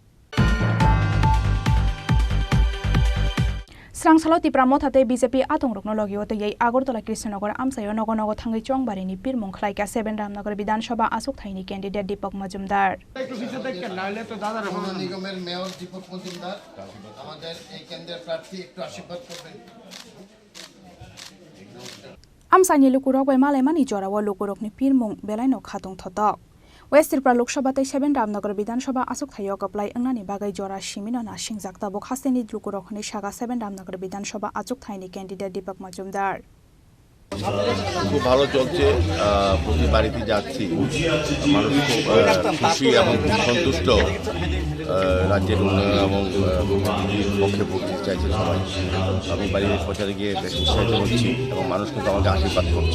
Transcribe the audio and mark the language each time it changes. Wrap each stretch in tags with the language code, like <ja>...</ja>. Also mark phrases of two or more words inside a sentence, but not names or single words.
<trp>Srangsalo Tipramo thate BJP atong rokno logio te yei Agartala Krishnanagar Amsayo Nogonogo thangai chongbari ni Pirmong khlai ka 7 Ramnagar Bidhan Sabha Asuk Thaini candidate Deepak Majumdar</trp> <bn>নিগমের মেয়র দীপক মজুমদার আমাদের এই কেন্দ্রের প্রার্থী একটু আশীর্বাদ করবেন</bn> <trp>Amsani lukurok bai malai mani jorawa lukurok ni Pirmong belaino khatung thotok West Tripura Lok Sabha te 7 Ramnagar Bidhan Sabha Asuk Thayo kaplai angnani bagai jora shimino na singjakta bo khasteni lukurok ni shaga 7 Ramnagar Bidhan Sabha Asuk Thaini candidate Deepak Majumdar</trp> <bn>খুব ভালো চলছে, প্রতি বাড়িতে যাচ্ছি, মানুষ খুব খুশি এবং সন্তুষ্ট। রাজ্যের উন্নয়ন এবং পক্ষে ভোট চাইছে সবাই। আমি বাড়ির প্রচারে গিয়ে বেশ উৎসাহিত হচ্ছি এবং মানুষ কিন্তু আমাকে আশীর্বাদ করছে।</bn>